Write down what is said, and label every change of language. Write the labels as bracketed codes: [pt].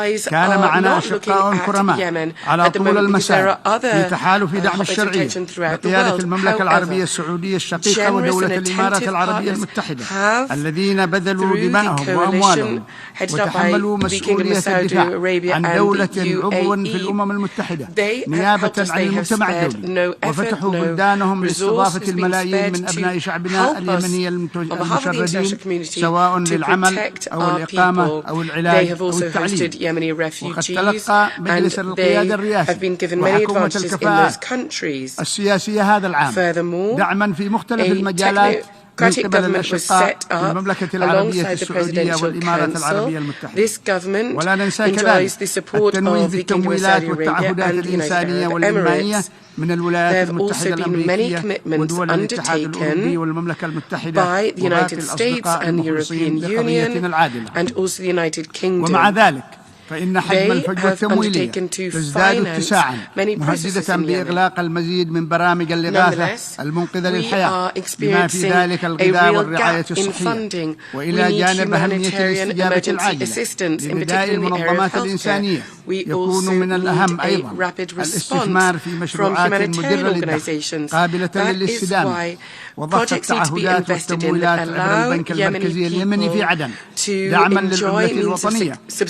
[ar] كان معنا أشقاء كرماء على طول المسار في تحالف دعم الشرعية بقيادة المملكة العربية السعودية الشقيقة ودولة الإمارات العربية المتحدة، الذين بذلوا دماءهم وأموالهم وتحملوا مسؤولية الدفاع عن دولة عضو في الأمم المتحدة نيابة عن المجتمع الدولي، وفتحوا بلدانهم لاستضافة الملايين من أبناء شعبنا اليمني المشردين سواء للعمل أو الإقامة أو العلاج أو التعليم. وقد تلقى مجلس القيادة الرئاسي وحكومة الكفاءات السياسية هذا العام دعما في مختلف المجالات [en] democratic government was set up alongside the Presidential Council. This government enjoys the support of the Kingdom of Saudi Arabia and the United Arab Emirates. There have also been many commitments undertaken by the United States and the European Union and also the United Kingdom. [ar] فإن حجم الفجوة التمويلية تزداد اتساعا مهددة بإغلاق المزيد من برامج الإغاثة المنقذة للحياة بما في ذلك الغذاء والرعاية الصحية وإلى جانب أهمية الاستجابة العاجلة لنداء المنظمات الإنسانية يكون من الأهم أيضا الاستثمار في مشروعات مدرة للدخل قابلة للاستدامة وضخ التعهدات والتمويلات عبر البنك المركزي اليمني في عدن دعما للعملة الوطنية